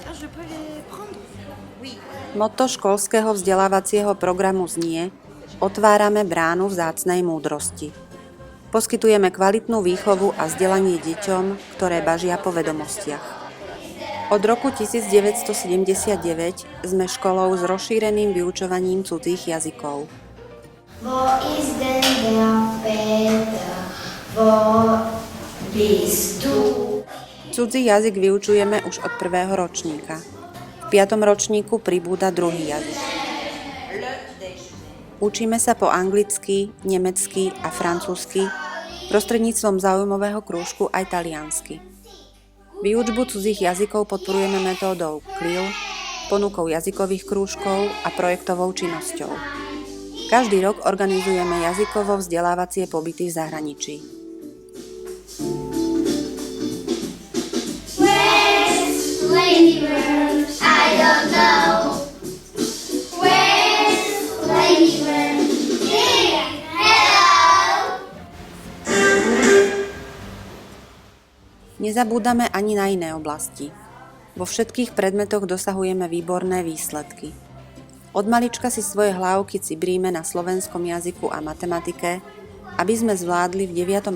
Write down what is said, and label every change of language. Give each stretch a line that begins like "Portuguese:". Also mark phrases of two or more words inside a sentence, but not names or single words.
Slovak: Motto školského vzdelávacieho programu znie: Otvárame bránu vzácnej múdrosti. Poskytujeme kvalitnú výchovu a vzdelanie deťom, ktoré bažia po vedomostiach. Od roku 1979 sme školou s rozšíreným vyučovaním cudzích jazykov.
German: Wo ist denn der Peter? Wo bist du?
Slovak: Cudzí jazyk vyučujeme už od prvého ročníka. V 5. ročníku pribúda druhý jazyk. Učíme sa po anglicky, nemecky a francúzsky, prostredníctvom záujmového krúžku aj taliansky. Výučbu cudzích jazykov podporujeme metódou CLIL, ponukou jazykových krúžkov a projektovou činnosťou. Každý rok organizujeme jazykovo vzdelávacie pobyty v zahraničí.
English: Where's Lady Bird? I don't know. Where's Lady Bird? Here! Hello!
Slovak: Nezabúdame ani na iné oblasti. Vo všetkých predmetoch dosahujeme výborné výsledky. Od malička si svoje hlávky cibríme na slovenskom jazyku a matematike, aby sme zvládli v 9.